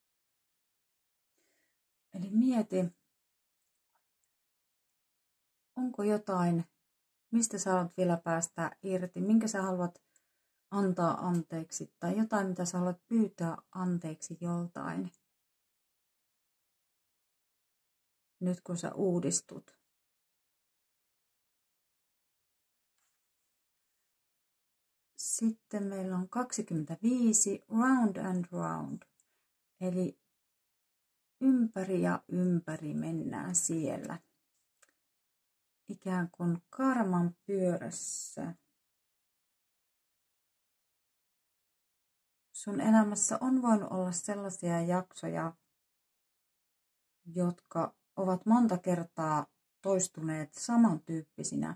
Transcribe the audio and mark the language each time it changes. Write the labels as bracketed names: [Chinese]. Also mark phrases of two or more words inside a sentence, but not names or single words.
[Finnish] Eli mieti, onko jotain, mistä sä haluat vielä päästä irti, minkä sä haluat antaa anteeksi tai jotain, mitä sä haluat pyytää anteeksi joltain. Nyt kun sä uudistut. Sitten meillä on 25 [English] round and round. [Finnish] Eli ympäri ja ympäri mennään siellä. Ikään kuin karman pyörässä. Sun elämässä on voinut olla sellaisia jaksoja, jotka ovat monta kertaa toistuneet samantyyppisinä.